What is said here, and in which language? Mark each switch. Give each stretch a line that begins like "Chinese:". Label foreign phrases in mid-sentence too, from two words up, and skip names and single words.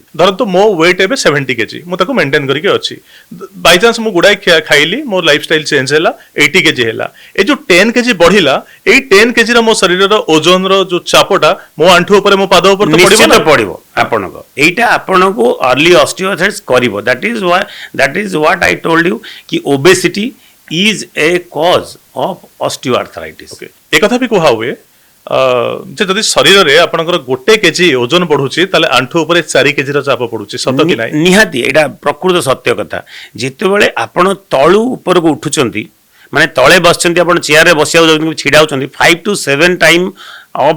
Odia: ଧରନ୍ତୁ ମୋ ୱେଟ୍ ଏବେ 70 କେଜି ମୁଁ ତାକୁ ମେଣ୍ଟେନ୍ କରିକି ଅଛି ବାଇଚାନ୍ସ ମୁଁ ଗୁଡ଼ାଏ ଖାଇଲି ମୋ
English: lifestyle change
Odia: ହେଲା 80 କେଜି ହେଲା ଏ ଯୋଉ 10 କେଜି ବଢିଲା ଏଇ 10 କେଜିର ମୋ ଶରୀରର ଓଜନର ଯୋଉ ଚାପଟା ମୋ ଆଣ୍ଠୁ ଉପରେ ମୋ ପାଦ ଉପରେ ତ ପଡିବ ନିଶ୍ଚିତ ନା ପଡ଼ିବ ଆପଣଙ୍କ ଏଇଟା ଆପଣଙ୍କୁ
English: early osteoarthritis କରିବ that is what I told you କି ଓବେସିଟି is a cause of osteoarthritis.
Odia: ଓକେ ଏ କଥା ବି କୁହା ହୁଏ ଯେ ଯଦି ଶରୀରରେ ଆପଣଙ୍କର 1 କେଜି ଓଜନ ବଢୁଛି ତାହେଲେ ଆଣ୍ଠୁ ଉପରେ 4 କେଜିର ଚାପ ପଡୁଛି ସତ କି ନାହିଁ ନିହାତି ଏଇଟା ପ୍ରକୃତ ସତ୍ୟ କଥା ଯେତେବେଳେ ଆପଣ ତଳୁ ଉପରକୁ ଉଠୁଛନ୍ତି ମାନେ ତଳେ ବସିଛନ୍ତି ଆପଣ ଚେୟାରରେ ବସିବାକୁ ଯାଉଛନ୍ତି ଛିଡ଼ା ହେଉଛନ୍ତି
English: 5 to 7 time of